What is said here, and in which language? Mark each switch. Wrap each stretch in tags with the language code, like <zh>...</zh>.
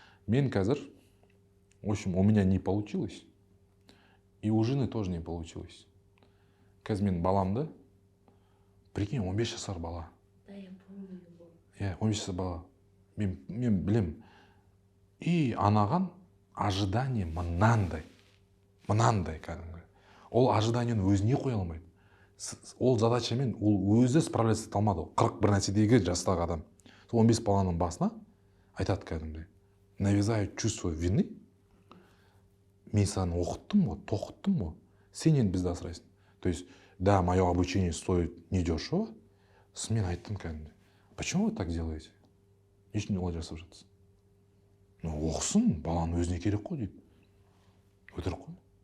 <kk>Мен қазір,</kk> <ru>в общем, у меня не получилось. И у жены тоже не получилось.</ru> <kk>Қазір мен баламды, прикинь, 15 жасар бала.</kk> <ru>Да, я помню.</ru> <kk>15 жасар бала. Мен білем. И анаған</kk> <ru>ожидание</ru> <kk>мынандай кәдімгі. Ол ожиданиені өзіне қоя алмайды. Ол задачамен ол өзі</kk> <ru>справляться</ru> <kk>ете алмады. 41 нәрседегі жастағы адам. 15 баланың басына айтады кәдімгі.</kk> <ru>Навязаю чувство вины.</ru> <kk>Мен саған оқыттым ғой, тоқыттым ғой. Сен енді бізді асырайсың.</kk> <ru>То есть, да, мое обучение стоит недешево.</ru> <kk>Мен айттым кәдімгі.</kk> <ru>Почему вы так делаете?</ru> <kk>Не үшін олай жасап жатсыз? Оқысын, баланың өзіне керек қой дейді. Өтірік қой.</kk>